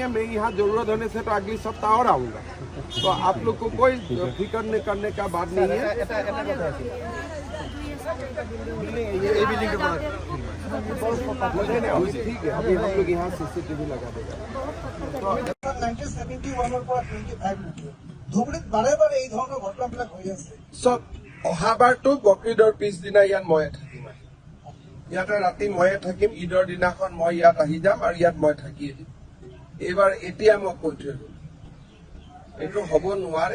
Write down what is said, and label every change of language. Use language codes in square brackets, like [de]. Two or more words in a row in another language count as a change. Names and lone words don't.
[hi] मैं यहाँ जरूरत होने से तो अगले सप्ताह और आऊँगा, तो आप लोग को कोई फिक्र नहीं करने का बात नहीं है। ठीक है, अभी हम लोग यहाँ CCTV लगा देगा। [as] ধুবুৰীত বাৰে বাৰে এই ধৰণৰ ঘটনাবিলাক হৈ আছে। চব অহাবাৰটো বকৰীদৰ পিছদিনা ইয়াত ময়ে থাকিম, ইয়াতে ৰাতি ময়ে থাকিম। ঈদৰ দিনাখন মই ইয়াত আহি যাম আৰু ইয়াত মই থাকিয়ে দিম। এইবাৰ এতিয়া মই কৈ থৈ গ'লো, এইটো হ'ব নোৱাৰে।